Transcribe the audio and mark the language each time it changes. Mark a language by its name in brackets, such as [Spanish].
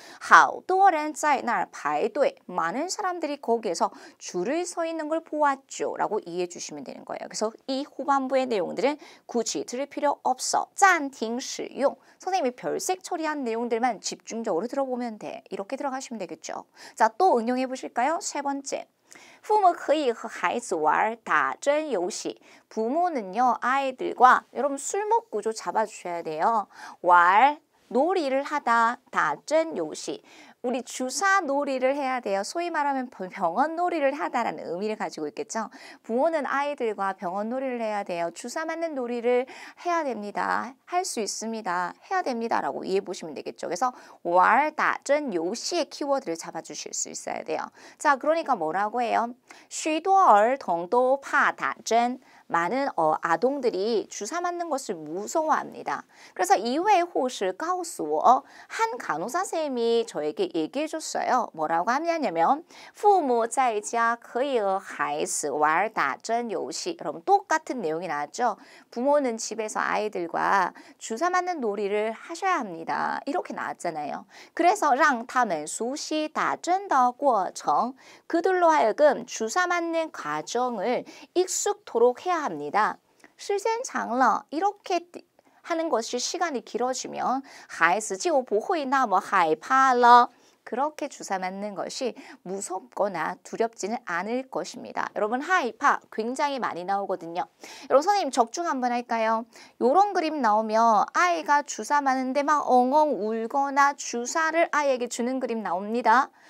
[Chinese] 好多人在那儿排队 [Korean] 많은 사람들이 거기에서 줄을 서 있는 걸 보았죠 라고 이해해 주시면 되는 거예요. 그래서 이 후반부의 내용들은 굳이 들을 필요 없어. [Chinese] 暂停使用 [Korean] 선생님이 별색 처리한 내용들만 집중적으로 들어보면 돼. 이렇게 들어가시면 되겠죠. 자, 또 응용해 보실까요? 세 번째. [Chinese] 父母可以和孩子玩打针游戏. [Korean] 부모는요, 아이들과 여러분 술먹 구조 잡아주셔야 돼요. 왈, 놀이를 하다, [Chinese] 打针游戏. [Korean] 우리 주사 놀이를 해야 돼요. 소위 말하면 병원 놀이를 하다라는 의미를 가지고 있겠죠. 부모는 아이들과 병원 놀이를 해야 돼요. 주사 맞는 놀이를 해야 됩니다. 할 수 있습니다. 해야 됩니다. 라고 이해해 보시면 되겠죠. 그래서 [Chinese] 玩打针游戏 [Korean] 의 키워드를 잡아주실 수 있어야 돼요. 자, 그러니까 뭐라고 해요? [Chinese] 许多儿童都怕打针. [Korean] 많은 아동들이 주사 맞는 것을 무서워합니다. 그래서 이외의 호시 [Chinese] 告诉我, [Korean] 한 간호사 쌤이 저에게 얘기해 줬어요. 뭐라고 하냐면 [Chinese] 父母在家可以和孩子玩打针游戏. [Korean] 여러분 똑같은 내용이 나왔죠. 부모는 집에서 아이들과 주사 맞는 놀이를 하셔야 합니다. 이렇게 나왔잖아요. 그래서 [Chinese] 让他们熟悉打针的过程. [Korean] 그들로 하여금 주사 맞는 과정을 익숙토록 해야 합니다. [Chinese] 时间长了 [Korean] 이렇게 하는 것이 시간이 길어지면 [Chinese] 孩子就不会那么害怕了. [Korean] 그렇게 주사 맞는 것이 무섭거나 두렵지는 않을 것입니다. 여러분 하이파 굉장히 많이 나오거든요. 여러분 선생님 적중 한번 할까요? 이런 그림 나오면 아이가 주사 맞는데 막 엉엉 울거나 주사를 아이에게 주는 그림 나옵니다.